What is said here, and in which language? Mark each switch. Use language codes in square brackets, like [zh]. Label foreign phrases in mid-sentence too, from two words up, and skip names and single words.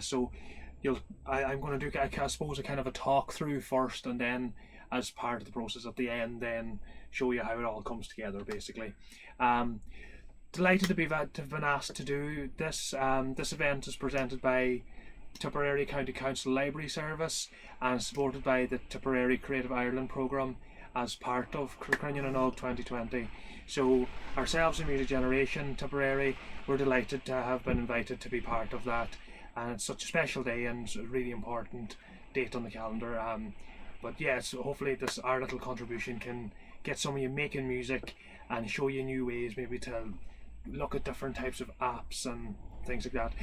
[en] So I'm going to do, I suppose, a kind of a talk through first, and then as part of the process at the end, then show you how it all comes together, basically. Delighted to have been asked to do this. This event is presented by Tipperary County Council Library Service and supported by the Tipperary Creative Ireland programme as part of Cruinniú na nág 2020. So ourselves in Music Generation Tipperary, we're delighted to have been invited to be part of that. And it's such a special day and a really important date on the calendar. But yes, hopefully our little contribution can get some of you making music and show you new ways maybe to look at different types of apps and things like that.